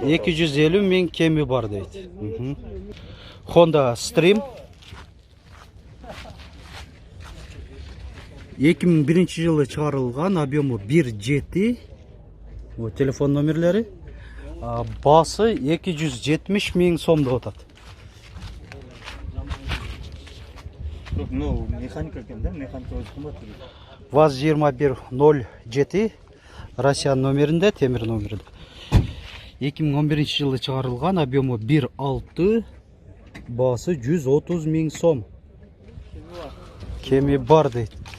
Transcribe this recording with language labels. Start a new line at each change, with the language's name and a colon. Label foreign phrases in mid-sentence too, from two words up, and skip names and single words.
Kyrgyz: 250 миң кеми бар дейт. Honda Stream 2001 жылы чыгарылган, объему 1.7. Телефон номерлери. Баасы 270 миң сом деп атат.
Kazakh: Ну, механика екен да, механика өзі кымбат.
Kyrgyz: ВАЗ-2107 Россия номеринде, темир номеринде. 2011 жылы чыгарылган, объему 1.6. Баасы 130 миң сом. Кеми бар дейт.